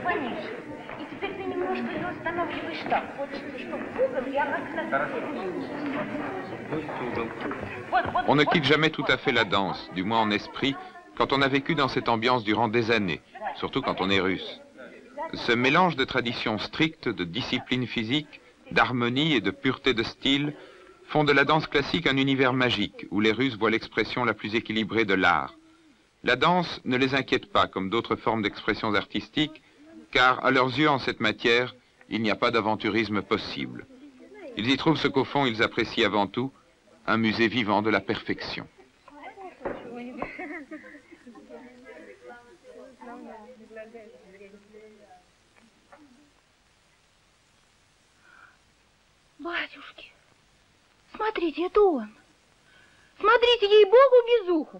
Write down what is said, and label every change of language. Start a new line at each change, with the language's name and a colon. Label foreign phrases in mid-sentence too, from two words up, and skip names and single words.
Russian: Пониже. И теперь ты немножко ее устанавливаешь так. Хочется, чтобы в угол, и она к нам.
French: On ne quitte jamais tout à fait la danse, du moins en esprit, quand on a vécu dans cette ambiance durant des années, surtout quand on est russe. Ce mélange de traditions strictes, de discipline physique, d'harmonie et de pureté de style font de la danse classique un univers magique, où les Russes voient l'expression la plus équilibrée de l'art. La danse ne les inquiète pas comme d'autres formes d'expressions artistiques, car à leurs yeux en cette matière, il n'y a pas d'aventurisme possible. Ils y trouvent ce qu'au fond ils apprécient avant tout, un musée vivant de la perfection.
Russian: Батюшки, смотрите, это он. Смотрите, ей-богу, Безухов.